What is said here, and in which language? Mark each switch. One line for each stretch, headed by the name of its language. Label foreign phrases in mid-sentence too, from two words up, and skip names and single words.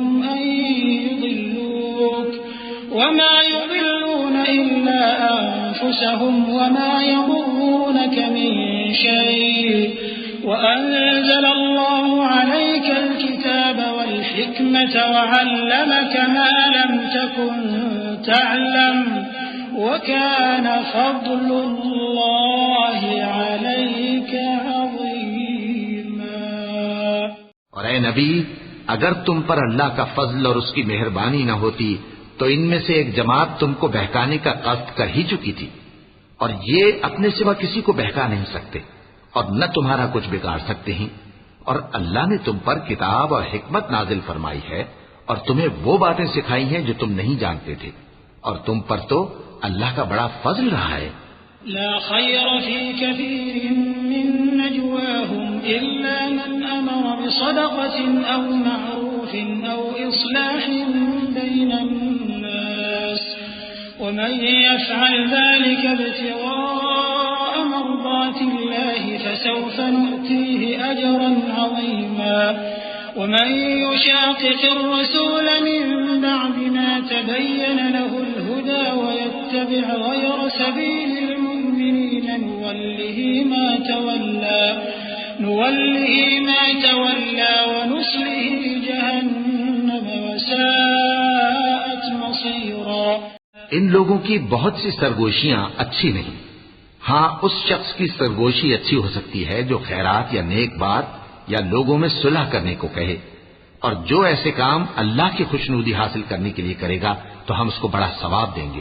Arabic: أن يضلوك وما يضلون إلا أنفسهم وما يضرونك من شيء' وأنزل الله عليك الكتاب والحكمة وعلمك ما لم تكن تعلم وكان فضل الله عليك عظيما।
Hindi: और ऐ नबी, अगर तुम पर अल्लाह का फजल और उसकी मेहरबानी न होती तो इनमें से एक जमात तुमको बहकाने का कष्ट कर ही चुकी थी, और ये अपने सिवा किसी को बहका नहीं सकते और न तुम्हारा कुछ बिगाड़ सकते हैं। और अल्लाह ने तुम पर किताब और हिकमत नाजिल फरमाई है और तुम्हें वो बातें सिखाई हैं जो तुम नहीं जानते थे, और तुम पर तो अल्लाह का बड़ा फजल रहा है।
Arabic: لا خير في كثير من نجواهم إلا من أمر بصدقة أو معروف أو إصلاح بين الناس ومن يفعل ذلك ابتغاء مرضات الله فسوف نؤتيه أجرا عظيما ومن يشاقق الرسول من بعد ما تبين له الهدى ويتبع غير سبيل المؤمنين نوله ما تولى ونصله جهنم وساءت مصيرا.
Hindi: इन लोगों की बहुत सी सरगोशियां अच्छी नहीं। हाँ, उस शख्स की सरगोशी अच्छी हो सकती है जो खैरात या नेक बात या लोगों में सुलह करने को कहे, और जो ऐसे काम अल्लाह की खुशनुदी हासिल करने के लिए करेगा तो हम उसको बड़ा सवाब देंगे।